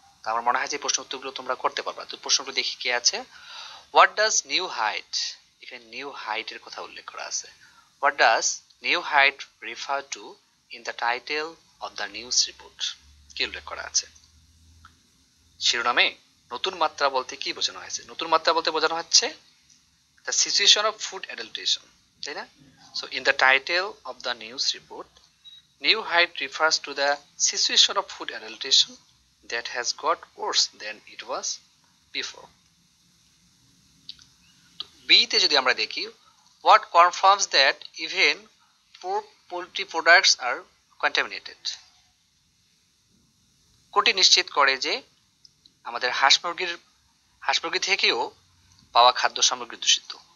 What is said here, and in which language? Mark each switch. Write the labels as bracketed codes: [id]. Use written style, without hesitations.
[bn] তো আমার মনে হয় যে প্রশ্নের উত্তরগুলো তোমরা করতে পারবা। তো প্রশ্নগুলো দেখি কি আছে। [en] what does new height, [bn] এখানে নিউ হাইটের কথা উল্লেখ করা আছে। [en] what does new height refer to in the title of the news report, [bn] কি উল্লেখ করা আছে? শিরোনামে নতুন মাত্রা বলতে কি বোঝানো হয়েছে? নতুন মাত্রা বলতে বোঝানো হচ্ছে [en] the situation of food adulteration, [bn] তাই না? [en] So in the title of the news report, new height refers to the situation of food adulteration that has got worse than it was before. [bn] B তে যদি আমরা দেখি, [en] what confirms that even pork poultry products are contaminated, [bn] কোনটি নিশ্চিত করে যে আমাদের হাঁস মুরগি থেকেও পাওয়া খাদ্য সামগ্রী দূষিত?